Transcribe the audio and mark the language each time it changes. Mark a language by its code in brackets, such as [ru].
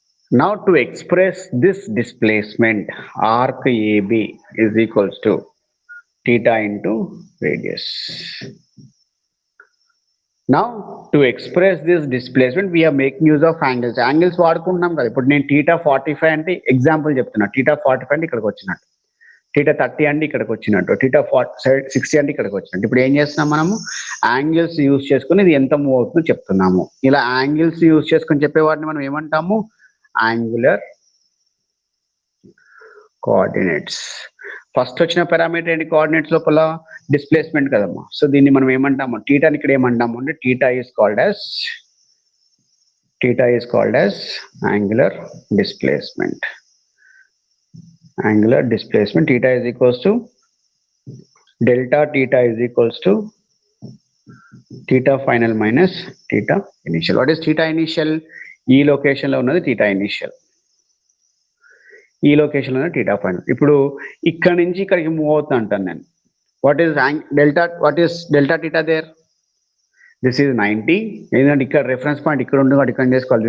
[en] Now to express this displacement, arc AB is equals to theta into radius. Now to express this displacement we are making use of angles. [te] Angles వాడుకుంటున్నాం కదా. ఇప్పుడు నేను theta 45 అంటే example చెప్తున్నా, theta 45 అంటే ఇక్కడికి వచ్చినట్టు, theta 30 అంటే ఇక్కడికి వచ్చినట్టు, theta 60 అంటే ఇక్కడికి వచ్చినట్టు. ఇప్పుడు ఏం చేస్తున్నాం మనము? యాంగిల్స్ యూజ్ చేసుకుని ఇది ఎంత మూవ్ అవుతుందో చెప్తున్నాము. ఇలా యాంగిల్స్ యూజ్ చేసుకుని చెప్పేవాటిని మనం ఏమంటాము? Angular coordinates. ఫస్ట్ వచ్చిన పారామీటర్ ఏంటి కోఆర్డినేట్స్ లోపల? డిస్ప్లేస్మెంట్ కదమ్మా. సో దీన్ని మనం ఏమంటాము? [en] టీటాని ఇక్కడ ఏమంటాము అంటే theta is called as angular displacement. Angular displacement, theta is equals to delta theta is equals to theta final minus theta initial. What is theta initial? [te] ఈ లొకేషన్ లో ఉన్నది theta initial, ఈ లొకేషన్ లో ఉన్నది theta final. ఇప్పుడు ఇక్కడ నుంచి ఇక్కడికి మూవ్ అవుతుంది అంటాను నేను. [en] What is delta theta there? This is 90. [te] ఎందుకంటే ఇక్కడ రెఫరెన్స్ పాయింట్ ఇక్కడ ఉంటుంది కాబట్టి ఇక్కడ చేసుకోవాలి.